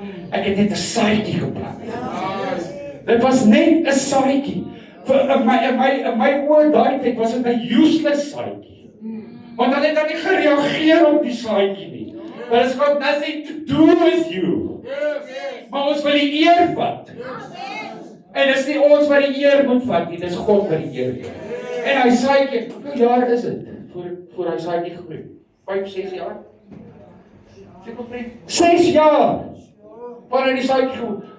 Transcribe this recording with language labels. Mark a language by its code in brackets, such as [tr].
[af] Ek het net 'n saadjie geplant. Dit was net 'n saadjie. Vir my oor daai tyd was dit 'n useless saadjie. Want hulle het dan nie gereageer op die saadjie nie. [en] But it's got nothing to do with you. [af] Maar ons wil die eer vat. En dis nie ons wat die eer moet vat nie, dis God wat die eer vat. En hy saadjie, hoeveel jaar is dit voor hy saadjie groei? 5, 6 jaar? 6 jaar! Wanneer die saadjie groei.